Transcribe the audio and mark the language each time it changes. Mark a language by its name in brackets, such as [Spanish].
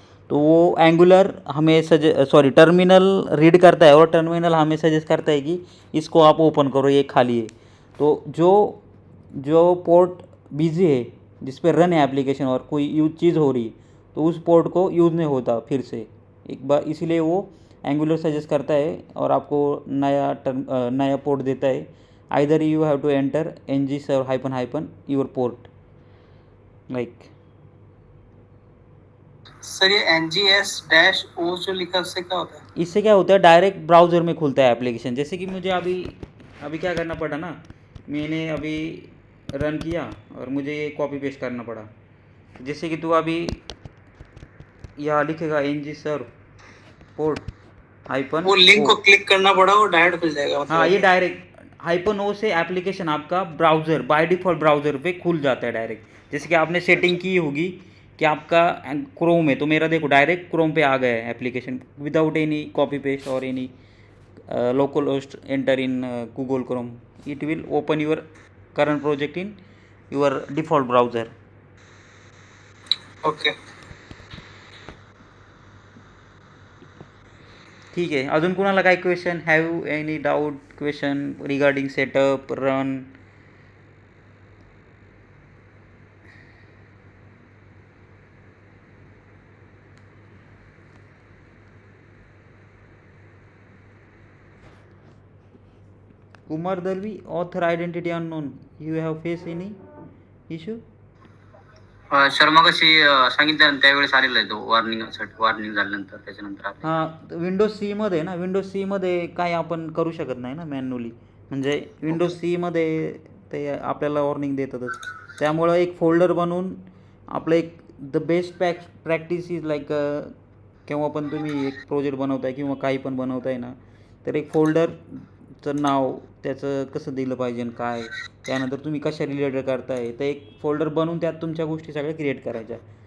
[Hindi] तो वो एंगुलर हमें टर्मिनल रीड करता है, और टर्मिनल हमें सजेस्ट करता है कि इसको आप ओपन करो, ये खाली है। तो जो पोर्ट बिजी है, जिस पे रन है एप्लीकेशन और कोई यूज चीज़ हो रही है, तो उस पोर्ट को यूज़ नहीं होता फिर से एक बार, इसीलिए वो एंगुलर सजेस्ट करता है और आपको नया पोर्ट देता है। [English] Either you have to enter ng serve your port like. [Hindi] Sir ये ngs-o जो लिखा उससे क्या होता है? इससे क्या होता है, डायरेक्ट ब्राउज़र में खुलता है एप्लीकेशन। जैसे कि मुझे अभी क्या करना पड़ा ना, मैंने अभी रन किया और मुझे ये कॉपी पेस्ट करना पड़ा। जैसे कि तू अभी यहाँ लिखेगा ng serve पोर्ट -, वो लिंक को क्लिक करना पड़ा, वो डायरेक्ट खुल जाएगा मतलब? हाँ, ये डायरेक्ट -o से एप्लीकेशन आपका ब्राउज़र बाय डिफ़ॉल्ट ब्राउज़र पे खुल जाता है डायरेक्ट। जैसे कि आपने सेटिंग की होगी कि आपका क्रोम है, तो मेरा देखो डायरेक्ट क्रोम पे आ गया है application [English] without any copy paste [Hindi] और [English] Any local host enter in Google Chrome. It will open your current project in your default browser. Okay, [Marathi] ठीक आहे। अजून कोणाला काय question, [English] Have any doubt question regarding setup run? [Marathi] Kumar Dalvi, author identity unknown, [English] You have face any issue? [Marathi] Sir मग अशी सांगितलं त्यावेळेस आलेलं आहे तो वॉर्निंग झाल्यानंतर त्याच्यानंतर हां, विंडोज सी मध्ये ना, विंडोज सी मध्ये काय आपण करू शकत नाही ना मॅन्युअली, म्हणजे विंडोज सी मध्ये ते आपल्याला वॉर्निंग देतातच। त्यामुळं एक फोल्डर बनवून आपलं एक [English] the best practice is like, [Marathi] केव्हा पण तुम्ही एक प्रोजेक्ट बनवताय किंवा काही पण बनवताय ना, तर एक फोल्डरचं नाव त्याचं कसं दिलं पाहिजे आणि काय, त्यानंतर तुम्ही कशा रिलेटेड करताय, तर एक फोल्डर बनवून त्यात तुमच्या गोष्टी सगळ्या क्रिएट करायच्या।